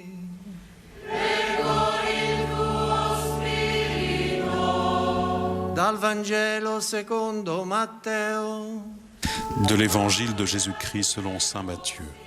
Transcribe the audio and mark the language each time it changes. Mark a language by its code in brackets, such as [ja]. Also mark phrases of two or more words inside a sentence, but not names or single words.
[it] E con il tuo spirito. Dal Vangelo secondo Matteo. [fr] De l'Évangile de Jésus-Christ selon saint Matthieu.